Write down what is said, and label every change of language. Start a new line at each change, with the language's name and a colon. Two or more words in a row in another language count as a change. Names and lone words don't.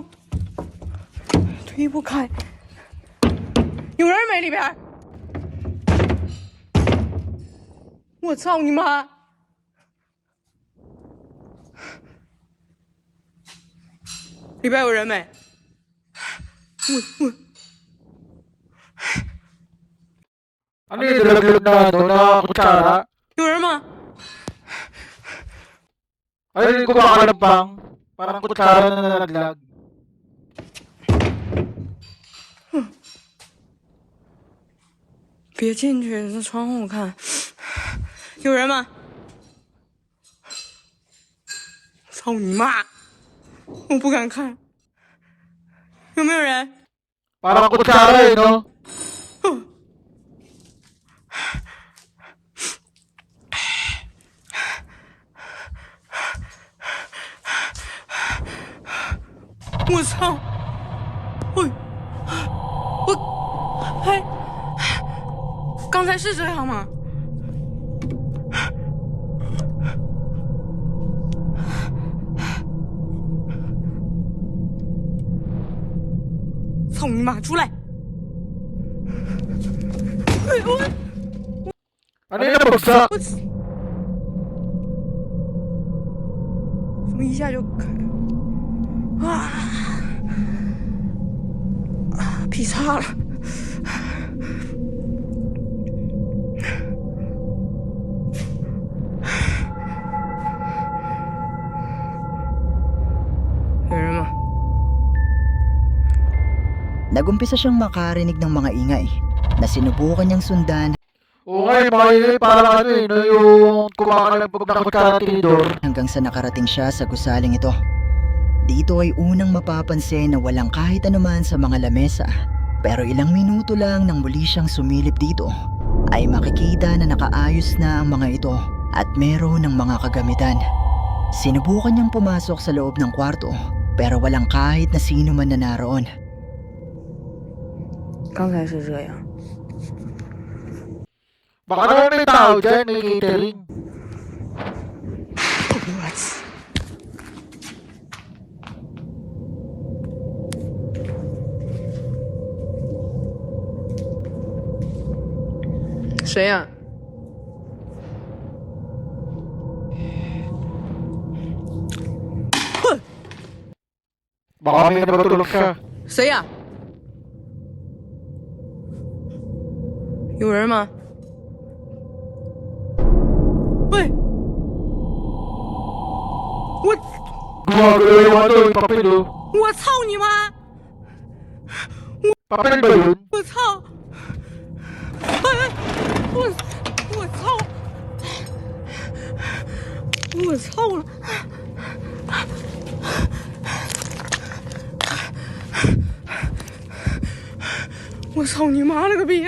Chinese: 推不开，有人没里边？我操你妈！里边有人没？我。
Filipino: Ano yung dalaglag na ano na kutsara?
Chinese: 有人吗？
Filipino: Ayun yung kumakalampang. Parang kutsara na nalaglag.
Chinese: 别进去，在窗户看。有人吗？操你妈！我不敢看。有没有人？
Filipino: Parang kutsara eh no?
Chinese: " 我操！哎，刚才是这样吗？操你妈！出来！
Filipino: Ano yung nabagsak?
Chinese: 怎么一下就开？劈叉了！有人吗？
Filipino: Nagumpisa siyang makarinig ng mga ingay na sinubukan niyang sundan Oo nga yung mga yun parang ano eh no? Yung kumakalampag na kutsara tinidor. hanggang sa nakarating siya sa gusaling ito. Dito ay unang mapapansin na walang kahit anuman sa mga lamesa. Pero ilang minuto lang nang muli siyang sumilip dito, ay makikita na nakaayos na ang mga ito at meron ng mga kagamitan. Sinubukan niyang pumasok sa loob ng kwarto pero walang kahit na sino man na naroon.
Chinese: 刚才是这样。
Filipino: Baka naman may tao dyan, may catering.
Chinese: 我操！谁呀、
Filipino: Baka may nabatulog siya.
Chinese: 谁呀、有人吗？喂！我
Filipino: Gumagalaw yung ano, yung papel oh.
Chinese: 我操你妈！
Filipino: Papel ba yun?
Chinese: 我操！哎！我操！我操了！我操你妈了个逼！